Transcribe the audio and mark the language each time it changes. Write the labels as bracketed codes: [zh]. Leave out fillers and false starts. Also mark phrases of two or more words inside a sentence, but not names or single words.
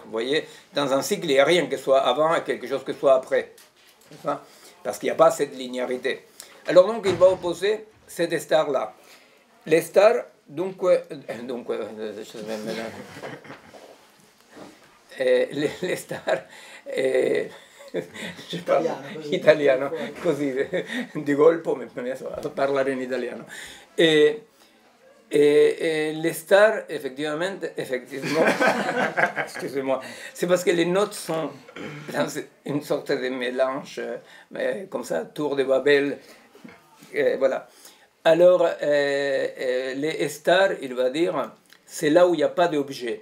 [fr] Vous voyez, dans un cycle, il n'y a rien qui soit avant et quelque chose qui soit après. Parce qu'il n'y a pas cette linéarité. Alors donc, il va opposer ces stars-là. Les stars, [it] le stare italiano, così di colpo mi ho messo a parlare in italiano. [fr] Et les stars, effectivement, excusez-moi, c'est parce que les notes sont dans une sorte de mélange, comme ça, tour de Babel, voilà. Alors, les stars, il va dire, c'est là où il n'y a pas d'objet.